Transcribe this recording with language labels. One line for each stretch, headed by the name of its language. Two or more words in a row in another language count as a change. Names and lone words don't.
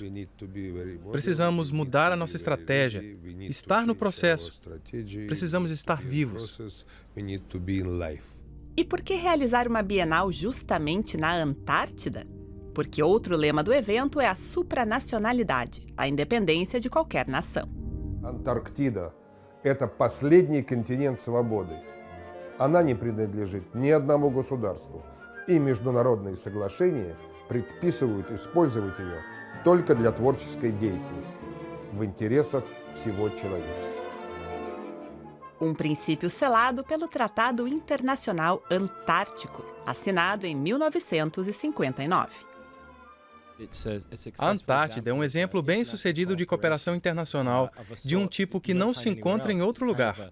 Portuguese: Precisamos mudar a nossa estratégia, estar no processo. Precisamos estar vivos. E por que realizar uma Bienal justamente na Antártida? Porque outro lema do evento é a supranacionalidade, a independência de qualquer nação.
Russian: Антарктида – это последний континент свободы. Она не принадлежит ни одному государству, и международные соглашения предписывают использовать ее только для творческой деятельности, в интересах всего человечества.
Portuguese: Um princípio selado pelo Tratado Internacional Antártico, assinado em 1959. A Antártida é um exemplo bem-sucedido de cooperação internacional, de um tipo que não se encontra em outro lugar.